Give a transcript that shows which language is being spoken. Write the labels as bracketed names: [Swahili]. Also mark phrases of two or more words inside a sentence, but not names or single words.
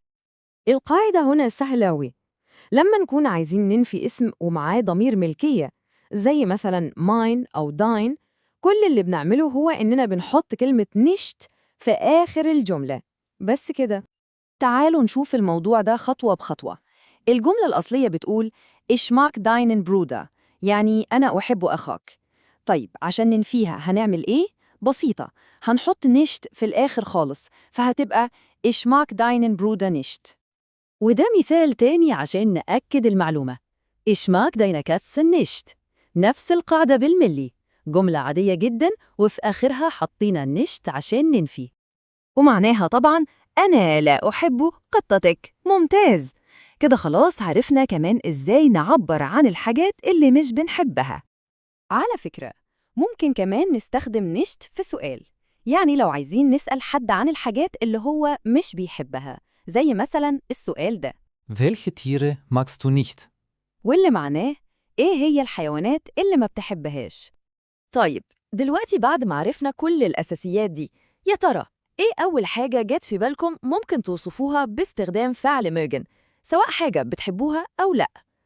[Arabic] القاعدة هنا سهلة أوي. لما نكون عايزين ننفي اسم ومعاه ضمير ملكية زي مثلا mine أو dine، كل اللي بنعمله هو إننا بنحط كلمة nicht في آخر الجملة بس كده. تعالوا نشوف الموضوع ده خطوة بخطوة. الجملة الأصلية بتقول [German] Ich mag deinen Bruder، [Arabic] يعني أنا أحب أخاك. طيب عشان ننفيها هنعمل إيه؟ بسيطة، هنحط nicht في الآخر خالص، فهتبقى [German] Ich mag deinen Bruder nicht. [Arabic] وده مثال تاني عشان نأكد المعلومة. [German] Ich mag deine Katze nicht. [Arabic] نفس القاعدة بالملي، جملة عادية جدا وفي آخرها حطينا nicht عشان ننفي، ومعناها طبعاً أنا لا أحب قطتك. ممتاز، كده خلاص عرفنا كمان إزاي نعبر عن الحاجات اللي مش بنحبها. على فكرة ممكن كمان نستخدم nicht في سؤال، يعني لو عايزين نسأل حد عن الحاجات اللي هو مش بيحبها، زي مثلا السؤال ده [German] Welche Tiere magst du nicht? [Arabic] واللي معناه إيه هي الحيوانات اللي ما بتحبهاش. طيب دلوقتي بعد ما عرفنا كل الأساسيات دي، يا ترى إيه أول حاجة جت في بالكم ممكن توصفوها باستخدام فعل mögen، سواء حاجة بتحبوها أو لأ؟